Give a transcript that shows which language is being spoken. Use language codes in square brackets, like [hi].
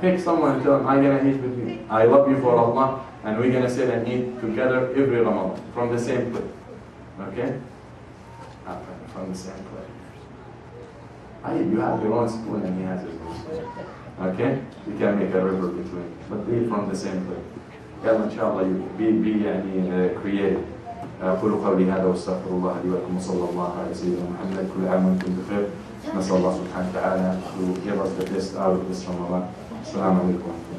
[en] Pick someone and tell them, I'm going to eat with you. I love you for Allah, and we're going to sit and eat together every Ramadan from the same plate. Okay? From the same plate. You have your own spoon and he has his own spoon. Okay? You can make a river between. But eat from the same plate. [ar] يلا إن شاء الله [en] be creative. [ar] أقول قولي هذا واستغفر الله لي ولكم وصلى الله على سيدنا محمد. كل عام وأنتم بخير. نسأل الله سبحانه وتعالى [en] to give us the best out of this Ramadan. [ar] السلام عليكم.